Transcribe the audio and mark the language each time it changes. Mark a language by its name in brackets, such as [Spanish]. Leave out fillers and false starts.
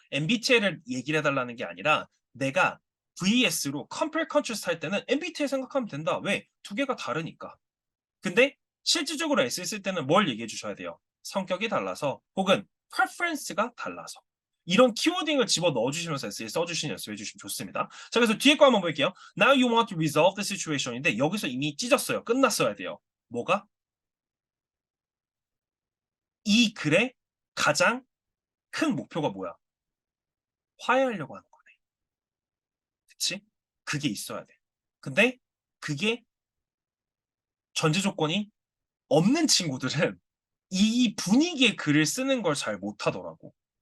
[Korean] MBTI를 얘기를 해달라는 게 아니라 내가 VS로 compare contrast 할 때는 MBTI 생각하면 된다. 왜? 두 개가 다르니까. 근데 실질적으로 S 쓸 때는 뭘 얘기해 주셔야 돼요? 성격이 달라서 혹은 preference가 달라서. 이런 키워딩을 집어 넣어주시면서 S에 써주시는 연습해 주시면 좋습니다. 자, 그래서 뒤에 거 한번 볼게요. [English] Now you want to resolve the situation인데 [Korean] 여기서 이미 찢었어요. 끝났어야 돼요. 뭐가? 이 글의 가장 큰 목표가 뭐야? 화해하려고 하는 거네. 그치? 그게 있어야 돼. 근데 그게 전제 조건이 없는 친구들은 이 분위기의 글을 쓰는 걸 잘 못하더라고.